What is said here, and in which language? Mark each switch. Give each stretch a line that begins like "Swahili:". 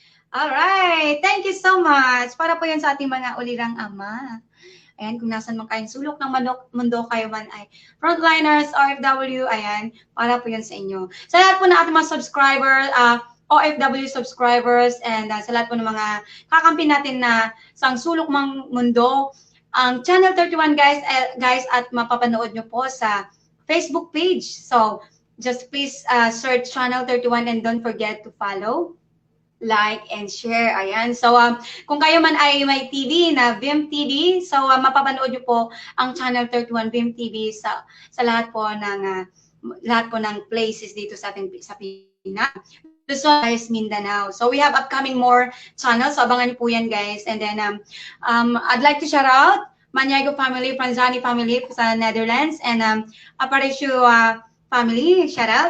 English: Alright, thank you so much.
Filipino: Para po yan sa ating mga ulirang ama. Ayan, kung nasan man kayong sulok ng mundo kayo man ay frontliners, OFW, ayan, para po yan sa inyo. Sa lahat po ng ating mga subscribers, OFW subscribers, and sa lahat po ng mga kakampi natin na sa sulok ng mundo, ang Channel 31 guys, at mapapanood nyo po sa Facebook page.
English: So, just please search Channel 31 and don't forget to follow, like, and share.
Filipino: Ayan. So, kung kayo man ay may TV na Vim TV, so mapapanood nyo po ang Channel 31 Vim TV sa lahat po ng places dito sa Pinas.
English: So, guys, Mindanao. So, we have upcoming more channels. So,
Filipino: abangan niyo po yan,
English: guys. And then, I'd like to shout out Maniago family, Franzani family sa Netherlands, and Aparicio family, shout out.